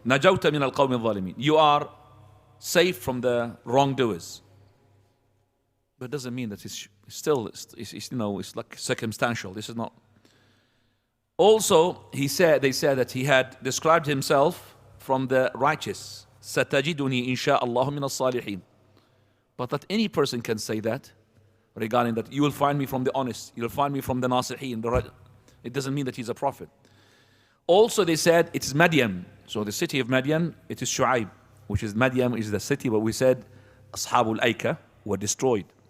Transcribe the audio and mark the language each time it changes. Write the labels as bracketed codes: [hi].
[ar] نجوت من القوم الظالمين. [en] You are safe from the wrongdoers. But it doesn't mean that it's still, it's like circumstantial. This is not. Also, they said that he had described himself from the righteous. [ar] ستجدني إن شاء الله من الصالحين. [en] But that any person can say that regarding that. You will find me from the honest. You'll find me from the nasihin. It doesn't mean that he's a prophet. Also, they said it is Midian. So the city of Midian, it is Shu'aib, which is Midian, is the city where we said Ashabul Aika were destroyed.